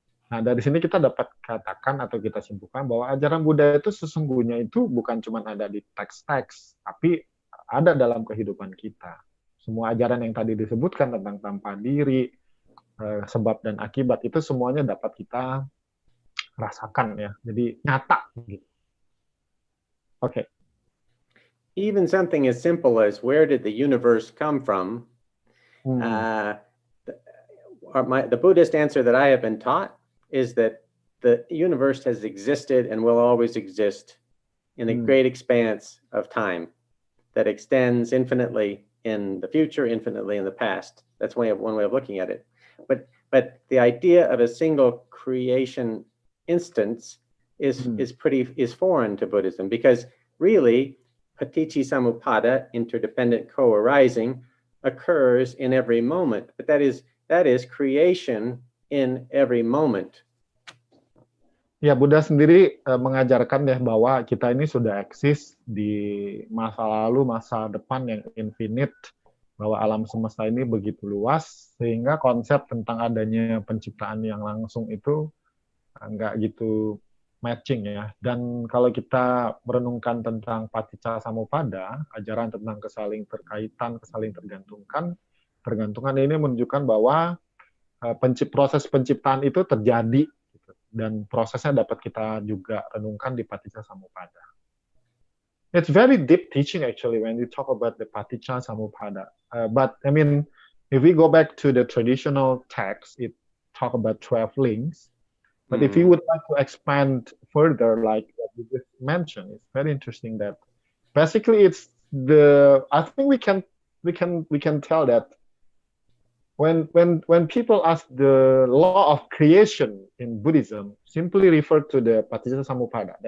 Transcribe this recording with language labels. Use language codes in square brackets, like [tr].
[id] Nah dari sini kita dapat katakan atau kita simpulkan bahwa ajaran Buddha itu sesungguhnya itu bukan cuma ada di teks-teks, tapi ada dalam kehidupan kita. Semua ajaran yang tadi disebutkan tentang tanpa diri, sebab dan akibat, itu semuanya dapat kita rasakan ya. Jadi nyata. Gitu. Okay. [en] Even something as simple as where did the universe come from? The Buddhist answer that I have been taught is that the universe has existed and will always exist in a great expanse of time that extends infinitely in the future, infinitely in the past. That's one way of looking at it. But the idea of a single creation instance is foreign to Buddhism, because really paticci samuppada, interdependent co-arising, occurs in every moment. But that is creation in every moment. [id] Ya, Buddha sendiri mengajarkan ya bahwa kita ini sudah eksis di masa lalu, masa depan yang infinite, bahwa alam semesta ini begitu luas, sehingga konsep tentang adanya penciptaan yang langsung itu nggak gitu matching ya. Dan kalau kita merenungkan tentang paticca samuppada, ajaran tentang kesaling terkaitan, kesaling tergantungan ini menunjukkan bahwa proses penciptaan itu terjadi gitu. Dan prosesnya dapat kita juga renungkan di paticca samuppada. [en] It's very deep teaching actually when you talk about the paticca samuppada. But I mean, if we go back to the traditional text, it talk about 12 links. But if you would like to expand further, like what you just mentioned, it's very interesting that basically it's I think we can tell that when people ask the law of creation in Buddhism, simply refer to the paticca samuppada.